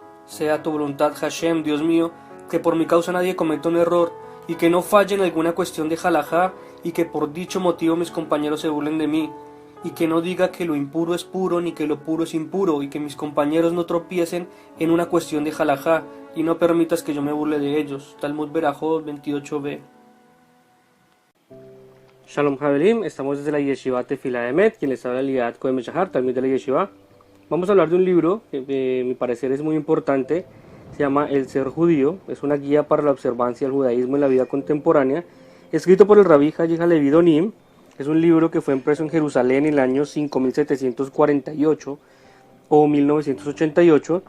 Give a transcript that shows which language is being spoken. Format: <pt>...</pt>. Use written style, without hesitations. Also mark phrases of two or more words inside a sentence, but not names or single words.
<es>Sea tu voluntad, Hashem, Dios mío, que por mi causa nadie cometa un error, y que no falle en alguna cuestión de halajá, y que por dicho motivo mis compañeros se burlen de mí, y que no diga que lo impuro es puro, ni que lo puro es impuro, y que mis compañeros no tropiecen en una cuestión de halajá, y no permitas que yo me burle de ellos. Talmud Berajot 28b.</es> <he>שלום חבלים,</he> <es>estamos desde la Yeshiva Tefilá Emet, quien les habla Liat Cohen Meshahar, también de la Yeshiva. Vamos a hablar de un libro que a mi parecer es muy importante, se llama El Ser Judío, es una guía para la observancia del judaísmo en la vida contemporánea, escrito por el Rabí Hayi Halevi Donim. Es un libro que fue impreso en Jerusalén en el año 5748 o 1988.</es>